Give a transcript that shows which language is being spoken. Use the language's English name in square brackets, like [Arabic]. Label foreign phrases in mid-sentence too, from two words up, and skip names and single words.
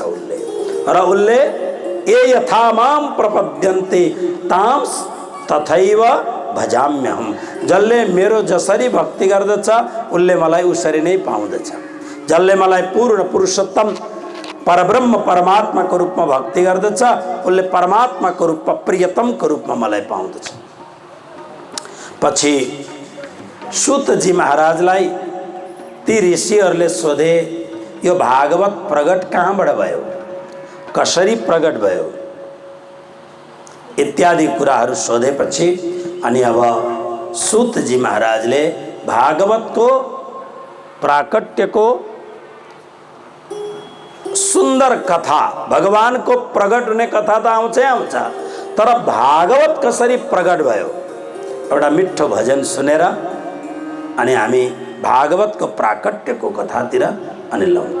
[Sanskrit] उसले ये यथा माम प्रपद्यन्ते ताम तथैव भजाम्यहम, [Nepali] जसले मेरो जसरी भक्ति गर्दछ उसले मलाई उसरी नै पाउँदछ। जसले मलाई पूर्ण पुरुषोत्तम परब्रह्म परमात्माको रूपमा भक्ति गर्दछ उसले परमात्माको रूपमा प्रियतमको रूपमा मलाई पाउँदछ। पछि सूत जी महाराजलाई ती ऋषिहरूले सोधे, यो भागवत प्रगट कहाँबाट भयो, कसरी प्रगट भयो इत्यादि कुराहरू सोधेपछि अनि अब सूत जी महाराजले भागवतको प्राकट्यको सुंदर कथा, भगवानको प्रगट हुने कथा त आउँछै आउँछ, तर भागवत कसरी प्रगट भयो एउटा मिठो भजन सुनेर अनि हामी भागवतको प्राकट्यको कथातिर अनि लौक्यौँ।